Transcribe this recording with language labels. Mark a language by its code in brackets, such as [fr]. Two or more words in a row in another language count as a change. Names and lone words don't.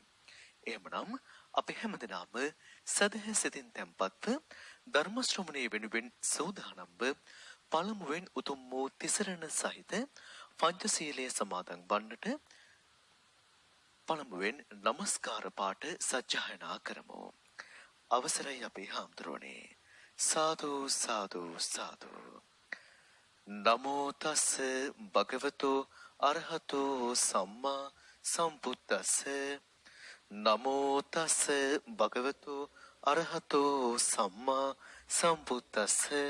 [si] එහෙමනම් අපි හැමදෙනාම සදහැ සිතින් තැන්පත්ව ධර්ම ශ්‍රවණයේ වෙනුවෙන් සූදානම්ව පළමුවෙන් උතුම් වූ තිසරණ සහිත පංචශීලයේ සමාදන් වන්නට පළමුවෙන් নমස්කාර පාඨ සජ්ජායනා කරමු. අවසරයි අපේ හාමුදුරුවනේ. සාදු සාදු සාදු. [pi] නමෝ තස් භගවතෝ අරහතෝ සම්මා සම්බුද්දස්ස. නමෝ තස් භගවතෝ අරහතෝ සම්මා සම්බුද්දස්ස.